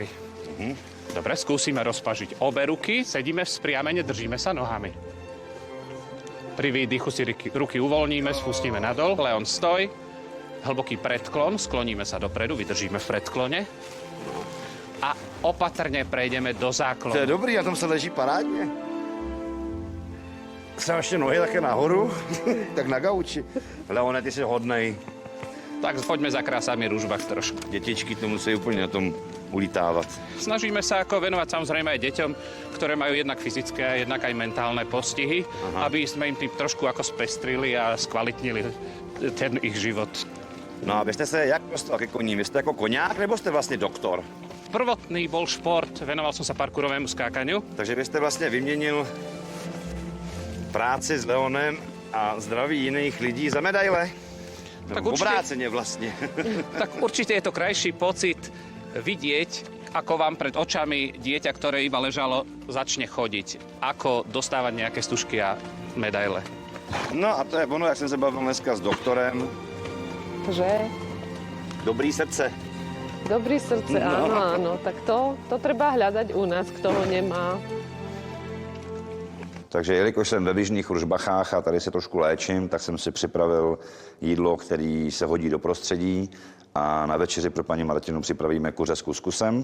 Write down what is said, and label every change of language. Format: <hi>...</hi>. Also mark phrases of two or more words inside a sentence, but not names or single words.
<sk>Dobre, skúsime rozpažiť obe ruky, sedíme vzpriamene, držíme sa nohami. Pri výdychu si ruky uvoľníme, spustíme nadol. Leon, stoj. Hlboký predklon, skloníme sa dopredu, vydržíme v predklone. A opatrne prejdeme do záklonu.</sk> <cs>To je dobrý, na tom se leží parádně. Jsem ještě nohy také nahoru, tak na gauči. Leone, ty jsi hodnej.</cs> <sk>Tak poďme za krásami Ružbach trošku.</sk> <cs>Dětičky to musí úplně na tom ulitávat.</cs> <sk>Snažíme sa ako venovať samozrejme aj deťom, ktoré majú jednak fyzické a jednak aj mentálne postihy, aby sme im tým trošku ako spestrili a skvalitnili ten ich život.</sk> <cs>No a vy jste se jak dostal ke koním? Vy jste jako koňák, nebo jste vlastně doktor?</cs> <sk>Prvotný bol šport, venoval som sa parkourovému skákaniu.</sk> <cs>Takže vy jste vlastně vyměnil práci s Leonem a zdraví jiných lidí za medaile?</cs> <sk>Tak</sk> <cs>No,</cs> <sk>určite-</sk> <cs>obráceně vlastně.</cs> <sk>Tak určite je to krajší pocit vidieť, ako vám pred očami dieťa, ktoré iba ležalo, začne chodiť. Ako dostávať nejaké stužky a medaile.</sk> <cs>No a to je ono, jak jsem se bavil dneska s doktorem. Že? Dobrý srdce. Dobrý srdce,</cs> <sk>áno, áno. Tak to treba hľadať u nás, kto ho nemá.</sk> <cs>Takže jelikož jsem ve Vyšných Ružbachách a tady se trošku léčím, tak jsem si připravil jídlo, který se hodí do prostředí a na večeři pro paní Martinu připravíme kuře s kuskusem.</cs>